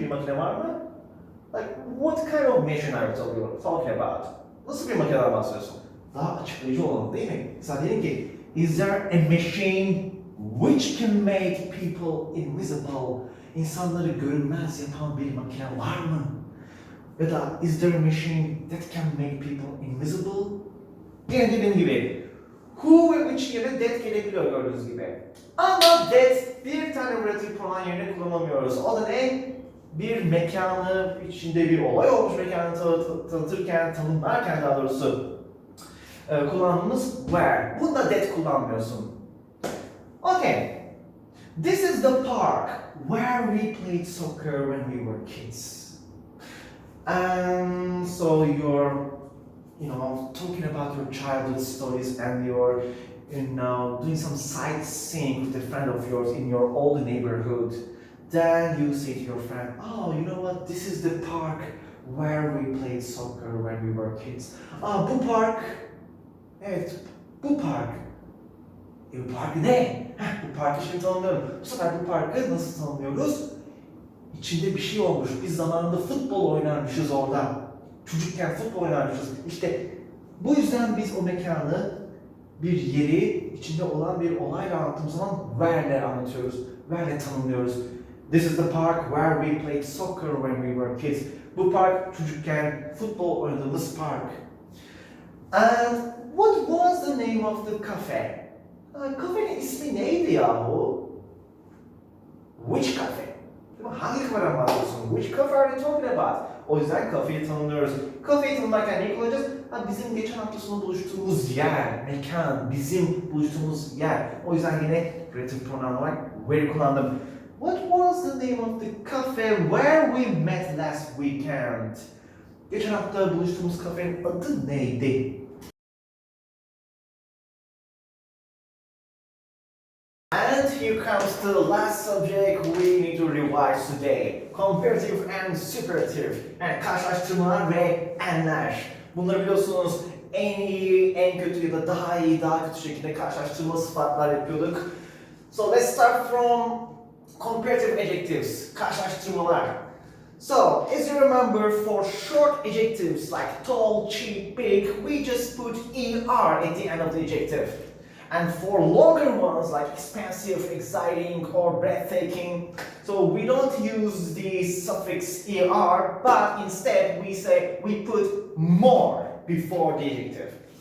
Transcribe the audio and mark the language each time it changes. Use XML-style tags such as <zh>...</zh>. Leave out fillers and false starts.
<tr>Bir makine var mı?</tr> <en>Like, what kind of machine are you talking about?</en> <tr>Nasıl bir makineden bahsediyorsun? Daha açıklayıcı olalım değil mi? Mesela diyelim ki,</tr> <en>is there a machine which can make people invisible?</en> <tr>İnsanları görünmez yapan bir makine var mı? Ya da</tr> <en>is there a machine that can make people invisible?</en> <tr>Yine dediğim gibi, who ve which yerine that gelebiliyor gördüğünüz gibi. Ama that bir tane relative pronoun yerine kullanamıyoruz. O da ne? Bir mekanı, içinde bir olay olmuş mekanı tanıtırken, tanımlarken daha doğrusu kullandığımız where. Bunda that kullanmıyorsun.</tr> <en>Okay. This is the park where we played soccer when we were kids. And so you're, talking about your childhood stories and you're, doing some sightseeing with a friend of yours in your old neighborhood. Then you say to your friend, oh, you know what, this is the park where we played soccer when we were kids.</en> <tr>Bu park, evet, bu park. Bu parkı ne? Bu parkı şimdi tanımlıyorum. Bu sefer bu parkı nasıl tanımlıyoruz? İçinde bir şey olmuş. Biz zamanında futbol oynarmışız orada. Çocukken futbol oynarmışız. İşte bu yüzden biz o mekanı, bir yeri, içinde olan bir olayla anlattığımız zaman where'le anlatıyoruz. Where'le tanımlıyoruz.</tr> <en>This is the park where we played soccer when we were kids.</en> <tr>Bu park çocukken futbol oynadığımız park.</tr> <en>And what was the name of the cafe?</en> <tr>Kafenin ismi neydi yahu?</tr> <en>Which cafe?</en> <tr>Hangi kafeden bahsediyorsun?</tr> <en>Which cafe are you talking about?</en> <tr>O yüzden kafeyi tanımlıyoruz. Kafeyi tanımlarken ne kullanacağız? Bizim geçen hafta sonu buluştuğumuz yer, mekan, bizim buluştuğumuz yer. O yüzden yine relative pronoun olarak where kullandım.</tr> <en>What was the name of the cafe where we met last weekend?</en> <tr>Geçen hafta buluştuğumuz kafenin adı neydi?</tr> <en>And here comes the last subject we need to revise today. Comparative and superlative.</en> <tr>Yani karşılaştırmalar ve enler. Bunları biliyorsunuz en iyi, en kötü ya da daha iyi, daha kötü şekilde karşılaştırma sıfatlar yapıyorduk.</tr> <en>So let's start from comparative adjectives.</en> <tr>Karşılaştırmalar.</tr> <en>So, as you remember, for short adjectives like tall, cheap, big, we just put er at the end of the adjective. And for longer ones like expensive, exciting, or breathtaking, so we don't use the suffix er, but instead we put more before the adjective.</en>